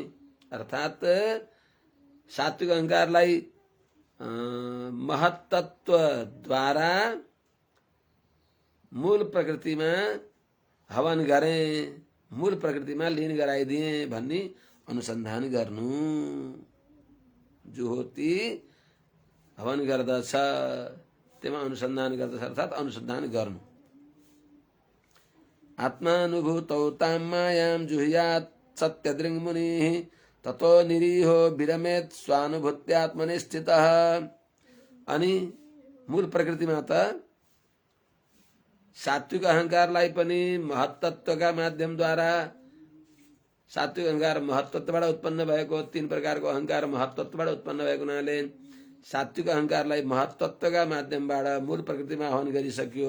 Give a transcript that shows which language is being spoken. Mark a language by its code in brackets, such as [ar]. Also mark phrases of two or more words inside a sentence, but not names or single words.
[ne] अर्थात सात्विक अहंकारलाई महत्तत्वद्वारा मूल प्रकृतिमा हवन गरे, मूल प्रकृतिमा लीन गराइदिए भन्ने अनुसन्धान गर्नु। जुहोती हवन गर्दछ, त्यसमा अनुसन्धान गर्दछ अर्थात अनुसन्धान गर्नु। [sa] आत्मानुभूतौ तां मायां जुहुयात् सत्यदृङ् मुनिः ततो निरीहो विरमेत् स्वानुभूत्यात्मनि स्थितः। [ne] अनि मूल प्रकृतिमा त सात्विक अहंकारलाई पनि महत्तत्वका माध्यमद्वारा, सात्विक अहंकार महत्तत्वबाट उत्पन्न भएको, 3 प्रकारको अहंकार महत्तत्वबाट उत्पन्न भएको हुनाले सात्विक अहंकारलाई महत्तत्वका माध्यमबाट मूल प्रकृतिमा हवन गरिसक्यो।